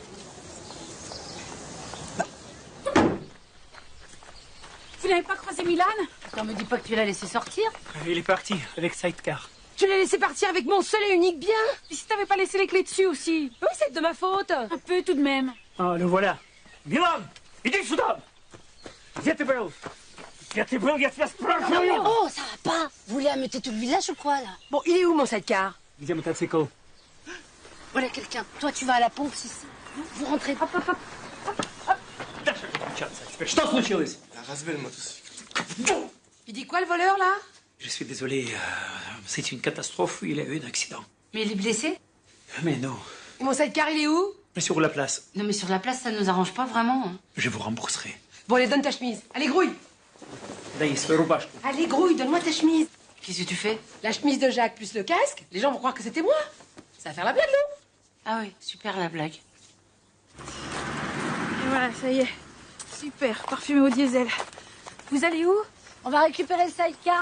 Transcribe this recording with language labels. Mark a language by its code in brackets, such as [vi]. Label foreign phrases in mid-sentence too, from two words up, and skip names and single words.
[fr] Vous n'avez pas croisé Milan? Attends, me dis pas que tu l'as laissé sortir. Il est parti avec Sidecar. Tu l'as laissé partir avec mon seul et unique bien. Et si t'avais pas laissé les clés dessus aussi? Oui, c'est de ma faute. Un peu tout de même. Ah, le voilà. Milan, [ru] iди сюда. Где ты был? Где ты был? Я тебя [fr] Non mais [ru] спрашиваю. [fr] oh, ça va pas. Vous voulez ameuter tout le village ou quoi, là? Bon, il est où mon sidecar? [ru] Где мотоцикл? [fr] Voilà quelqu'un. Toi, tu vas à la pompe, si vous rentrez. Hop, hop, hop. [ru] Что случилось? [fr] Il dit quoi le voleur là? Je suis désolé, c'est une catastrophe, il a eu un accident. Mais il est blessé? Mais non, Et mon sidecar il est où? mais sur la place, Non mais sur la place, ça ne nous arrange pas vraiment. Hein. je vous rembourserai. Bon, allez, donne ta chemise. Allez, grouille. [ru] Дай свою рубашку. [fr] Allez, grouille, donne-moi ta chemise. Qu'est-ce que tu fais? La chemise de Jacques plus le casque, les gens vont croire que c'était moi. Ça va faire la blague, non? Ah oui, super la blague. Et voilà, ça y est. Super, parfumé au diesel. Vous allez où? On va récupérer le sidecar.